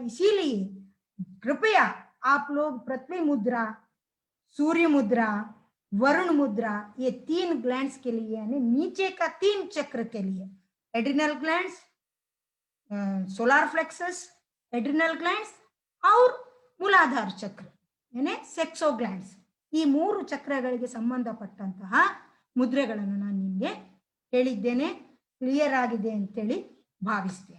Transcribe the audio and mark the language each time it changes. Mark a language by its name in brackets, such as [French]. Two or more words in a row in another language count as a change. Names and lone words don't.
[Hindi] इसीलिए कृपया आप लोग पृथ्वी मुद्रा, सूर्य मुद्रा, वरुण मुद्रा, ये 3 ग्लैंड्स के लिए, यानी नीचे का 3 चक्र के लिए, [English] adrenal glands, solar plexus, adrenal glands [Hindi] और मूलाधार चक्र यानी [English] sexo glands, [Kannada] ಈ 3 ಚಕ್ರಗಳಿಗೆ ಸಂಬಂಧಪಟ್ಟಂತಹ ಮುದ್ರೆಗಳನ್ನು ನಾನು ನಿಮಗೆ ಹೇಳಿದ್ದೇನೆ. ಕ್ಲಿಯರ್ ಆಗಿದೆ ಅಂತೇಳಿ ಭಾವಿಸ್ತೇನೆ.